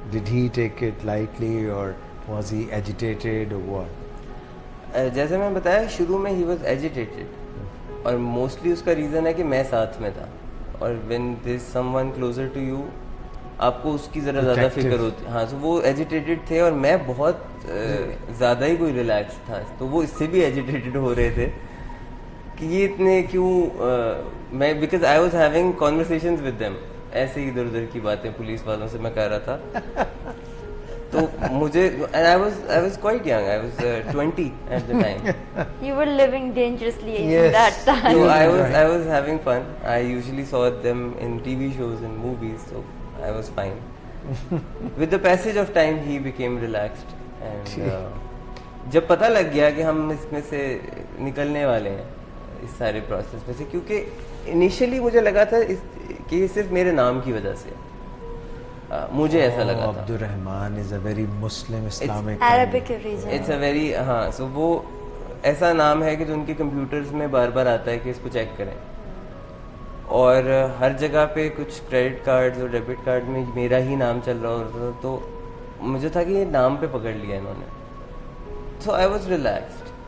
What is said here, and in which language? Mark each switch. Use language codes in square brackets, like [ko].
[en] Did he take it lightly or was he agitated or what? [ur] جیسے میں بتایا شروع میں [en] he was agitated, [ur] اور موسٹلی اس کا ریزن ہے کہ میں ساتھ میں تھا, اور [en] when there's someone closer to you [ur] آپ کو اس کی ذرا زیادہ فکر ہوتی. ہاں, تو وہ ایجیٹیٹڈ تھے اور میں بہت زیادہ ہی کوئی ریلیکس تھا, تو وہ اس سے بھی ایجیٹیٹڈ ہو رہے تھے کہ یہ اتنے کیوں. میں [en] because I was having conversations with them, [ur] ایسے ہی ادھر ادھر کی باتیں پولیس والوں سے میں کر رہا تھا. تو مجھے [en] I was quite young, I was 20 at the time. You were living dangerously Yes. in that time. So I was having fun. I usually saw them in TV shows and movies, so I was fine. With the passage of time he became relaxed, and [ur] جب پتہ لگ گیا کہ ہم اس میں سے نکلنے والے ہیں اس سارے پروسیس میں سے, کیونکہ انیشلی مجھے لگا تھا کہ یہ صرف میرے نام کی وجہ سے, مجھے ایسا لگا تھا. [en] Abdur Rahman is a very Muslim Islamic Arabic origin. It's a very [ur] ہاں, سو وہ ایسا نام ہے کہ جو ان کے کمپیوٹرز میں بار بار آتا ہے کہ اس کو چیک کریں, اور ہر جگہ پہ کچھ کریڈٹ کارڈ اور ڈیبٹ کارڈ میں میرا ہی نام چل رہا ہوتا تھا. تو مجھے تھا کہ یہ نام پہ پکڑ لیا انہوں نے. [en] So I was relaxed.